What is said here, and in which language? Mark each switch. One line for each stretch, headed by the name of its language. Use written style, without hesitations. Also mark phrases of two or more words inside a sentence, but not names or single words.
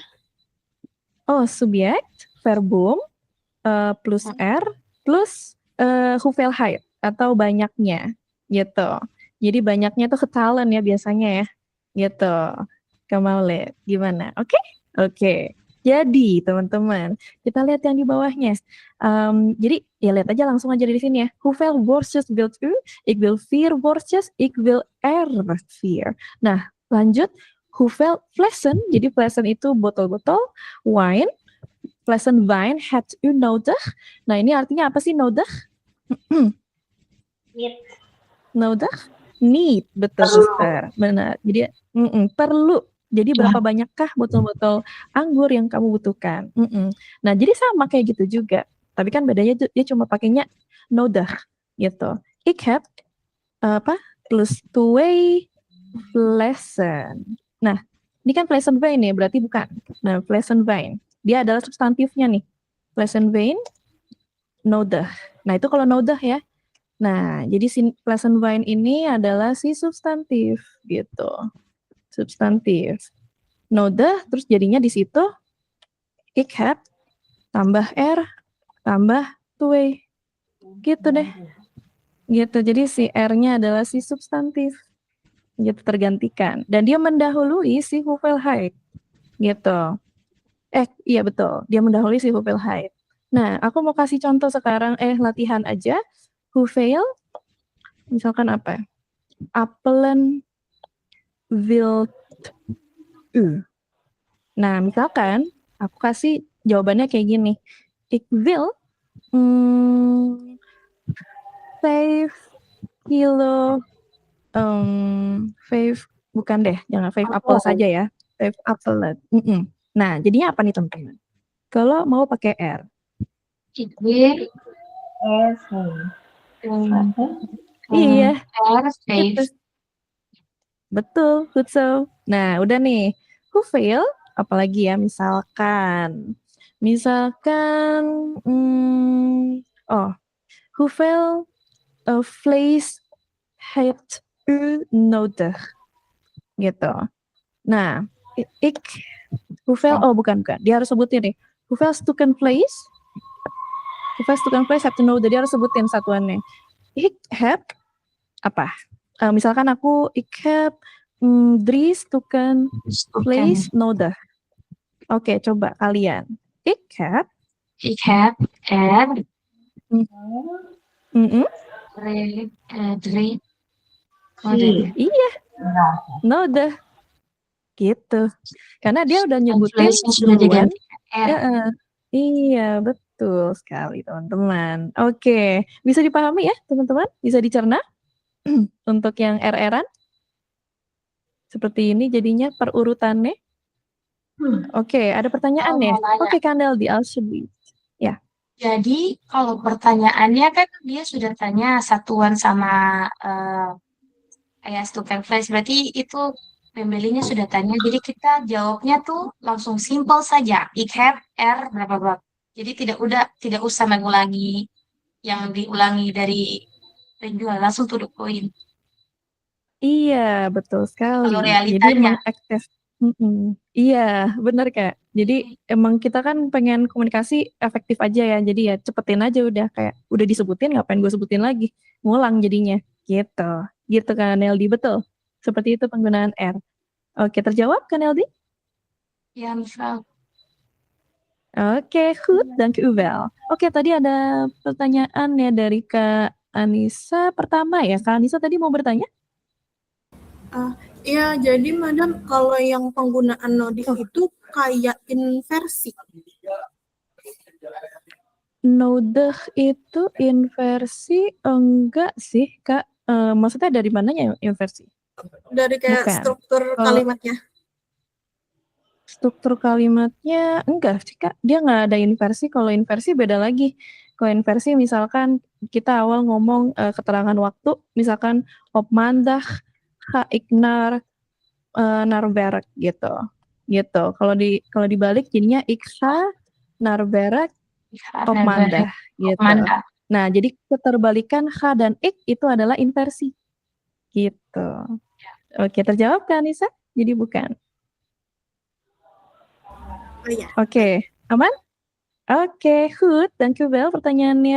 Indonesian: Oh, subjek, verbum, plus R, plus hoeveelheid. atau banyaknya gitu. Jadi banyaknya tuh talent ya biasanya ya gitu. Kamaulet gimana? Oke? Oke. Jadi teman-teman kita lihat yang di bawahnya. Jadi ya lihat aja langsung aja di sini ya.
Dutch: Hoeveel worstjes wilt u? Ik wil 4 worstjes. Ik wil 4.
Indonesian: Nah lanjut.
Dutch: Hoeveel flessen?
Indonesian: Jadi flessen itu botol-botol. Wine.
Dutch: Flessen wine had u nodig?
Indonesian: Nah ini artinya apa sih nodig? Need. Nodig? Need. Betul suster. Benar. Jadi perlu. Jadi berapa banyakkah botol-botol anggur yang kamu butuhkan? Nah, jadi sama kayak gitu juga. Tapi kan bedanya dia cuma pakainya nodig gitu.
Dutch: Ik heb plus 2 flessen.
Indonesian: Nah, ini kan flessen wine ya, berarti bukan. Nah, flessen wine. Dia adalah substantifnya nih.
Dutch: Flessen wine nodig.
Indonesian: Nah, itu kalau nodig ya. Nah, jadi si flessen wine ini adalah si substantif gitu. Substantif. Nodig, terus jadinya di situ
Dutch: ik heb
Indonesian: tambah R tambah 2. Gitu deh. Gitu. Jadi si R-nya adalah si substantif. Gitu tergantikan. Dan dia mendahului si hoeveelheid. Gitu. Iya betul. Dia mendahului si hoeveelheid. Nah, aku mau kasih contoh sekarang latihan aja. Hoeveel misalkan apa?
Dutch: Appelen wilt u.
Indonesian: Nah, misalkan aku kasih jawabannya kayak gini.
Dutch: Ik wil 5 kilo 5
Indonesian: bukan deh, jangan 5 apel saja ya. 5 appelen. Nah, jadinya apa nih teman-teman? Kalau mau pakai R.
Dutch: Ik wil
Indonesian: Iya. R Itu. Betul,
Dutch: good so.
Indonesian: Nah, udah nih. Hoeveel, apalagi ya, misalkan
Dutch: hoeveel vlees heeft u nodig?
Indonesian: Gitu. Nah, hoeveel, bukan. Dia harus sebutin nih.
Dutch: Hoeveel stukken vlees? Hoeveel stukken vlees hebt u nodig?
Indonesian: Dia harus sebutin satuannya.
Dutch: Ik heb,
Indonesian: apa? Misalkan
Dutch: ik heb 3 stukken vlees nodig.
Indonesian: Oke, coba kalian.
Dutch: Ik heb
Indonesian: R 3 Iya, nodig. Gitu. Karena dia udah nyebutin sudah duluan. diganti R. Iya, betul sekali teman-teman. Oke, bisa dipahami ya teman-teman? Bisa dicerna? Untuk yang RR-an? Seperti ini jadinya perurutannya. Oke, ada pertanyaan ya? Oke, Kandel di alsjeblieft. Ya. Jadi kalau pertanyaannya kan dia sudah tanya satuan sama kayak stukken vlees, berarti itu pembelinya sudah tanya. Jadi kita jawabnya tuh langsung simple saja.
Dutch: Ik heb R
Indonesian: berapa. Jadi tidak usah mengulangi yang diulangi dari penjual, langsung
English: to the point.
Indonesian: Iya, betul sekali. Kalau Jadi realitanya. mengakses. Iya, benar Kak. Jadi emang kita kan pengen komunikasi efektif aja ya. Jadi ya cepetin aja udah kayak udah disebutin ngapain gue sebutin lagi. Ngulang jadinya. Gitu. Gitu kan Neldi, betul. Seperti itu penggunaan R. Oke, terjawab kan Neldi? Ya, misal. Oke,
Dutch: goed, dank u wel.
Indonesian: Oke, tadi ada pertanyaan ya dari Kak Anissa pertama ya. Kak Anissa tadi mau bertanya? Iya, jadi Madam kalau yang penggunaan nodig itu kayak inversi. Nodig itu inversi enggak sih, Kak? Maksudnya dari mananya inversi? Dari kayak Bukan. struktur kalimatnya. Struktur kalimatnya enggak sih, Kak. Dia nggak ada inversi. Kalau inversi beda lagi. Kalau inversi misalkan kita awal ngomong keterangan waktu, misalkan
Dutch: op maandag ga ik naar werk
Indonesian: gitu. Gitu. Kalau dibalik jadinya
Dutch: ik ga naar werk op maandag
Indonesian: gitu. Nah, jadi keterbalikan ga dan ik itu adalah inversi. Gitu. Oke, terjawab kan Anissa? Jadi bukan. Oh iya. Oke, aman? Oke,
Dutch: goed. Dank u wel.